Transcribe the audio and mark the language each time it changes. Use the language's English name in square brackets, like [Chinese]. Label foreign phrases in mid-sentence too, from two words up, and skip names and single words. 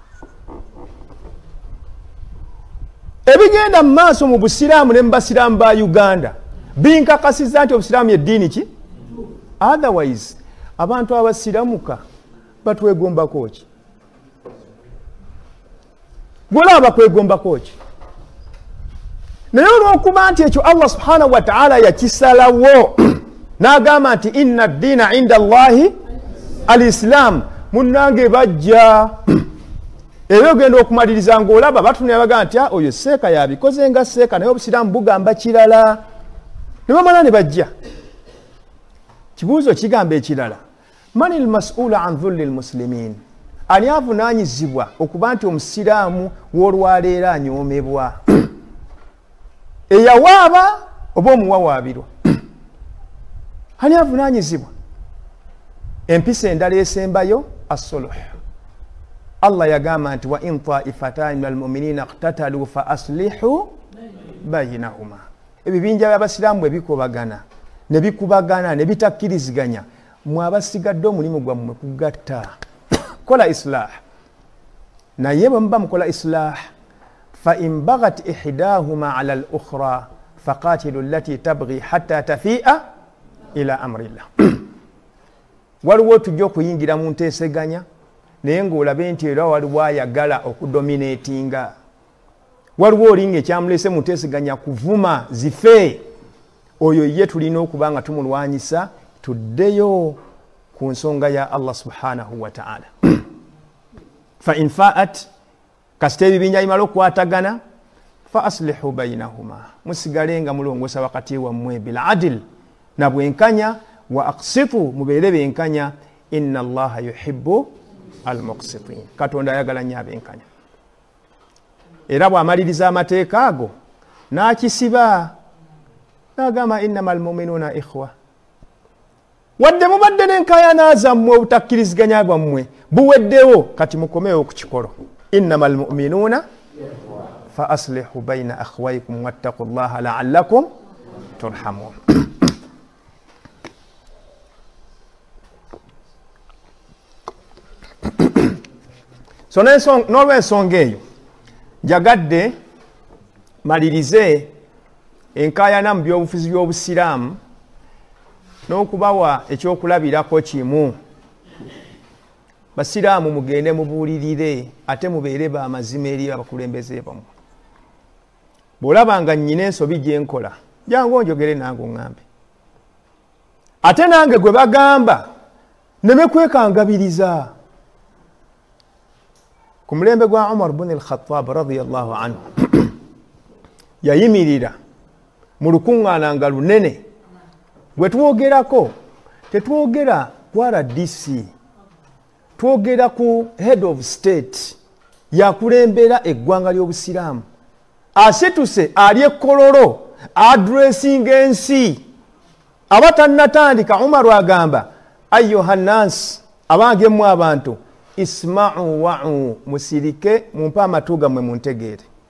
[Ganda] ebigenda mu maaso mu busiraamu ne mu basiraamu ba Uganda binkakasizza nti obusiraamu y'eddiini ki otherwise abantu abasiramuka batwegombako ki gwolaba bakwegombako ki naye olw'okuba nti ekyo [Arabic] الله سبحانه وتعالى [Ganda] yakisalawo n'agamba nti inna [Arabic] الدين عند الله الإسلام [Ganda] munnange bajja era ogenda okumaliriza ng'olaba batunira bagamba nti oyo seeka yabikoze nga seeka naye obusiraamu bugamba kirala ne bamala ne bajja kibuuzo kigamba ekirala [Arabic] من المسؤول عن ذل المسلمين [Ganda] ani avunaanyizibwa okuba nti omusiraamu w'olwaleero anyoomebwa eyawaaba oba omuwawaabirwa ani avunanyizibwa? Empisa endala esembayo as-sulh. Allah yagamba nti [Arabic] وإن طائفتان من المؤمنين اقتتلوا فأصلحوا بينهما. [Ganda] Ebibinja by'abasiraamu ebikubagana ne bikubagana ne bitakkiriziganya, mwabasigadde omulimu gwammwe kugatta. Kola islah. Naye bwe muba mukola islah, [Arabic] فإن بغت إحداهما على الأخرى فقاتلوا التي تبغي حتى تفيء إلى أمر الله. [Ganda] Waliwo tujja okuyingira mu nteeseganya naye ng'olabe nti era waliwo ayagala okudominatinga. Waliwo olinga ekyamulese mu nteeseganya kuvuma zife. Oyo ye tulina okuba nga tumulwanyisa, tuddeyo ku nsonga ya [Arabic] الله سبحانه وتعالى. فإن فاءت, [Ganda] kasita ebibinja bimala okukwatagana, [Arabic] فأصلحوا بينهما, [Ganda] musigale nga mulongosa wakati wammwe [Arabic] بالعدل, [Ganda] na bwenkanya, [Arabic] وأقسطوا, [Ganda] mubeere benkanya, [Arabic] إن الله يحب المقسطين. [Ganda] Katonda ayagala nnyo abenkanya. Era bw'amaliriza amateeka ago n'akisiba n'agamba [Arabic] إنما المؤمنون إخوة. [Ganda] Wadde mubadde n'enkaayana zammwe obutakkiriziganya bwammwe buweddewo, kati mukomewo ku kikolo. [Arabic] إنما المؤمنون فأصلحوا بين أخويكم واتقوا الله لعلكم ترحمون. [Ganda] So n'olw'ensonga eyo njagadde malirize enkaayana mu byobufuzi by'obusiraamu n'okubawa ekyokulabirako kimu. Basiraamu mugende mubuulirire ate mubeere b'amazima eri abakulembeze bammwe. Bw'olabanga nnyina ensobi gye nkola, jangu onjogere nange oŋŋambe. Ate nange gwe bagamba ne bekwekangabiriza. Ku mulembe gwa Umar ibn al-Khattab [Arabic] رضي الله عنه [Ganda] yayimirira mu lukuŋŋaana nga lunene. Gwe twogerako tetwogera ku RDC, twogera ku [English] head of state [Ganda] yakulembera eggwanga ly'obusiraamu. Asituse ali ekkololo addressinga ensi. Abatannatandika Umar agamba ayyuhannas, abange mmwe abantu, [Arabic] اسمعوا وعوا, [Ganda] musirike mumpe amatu gammwe muntegeere.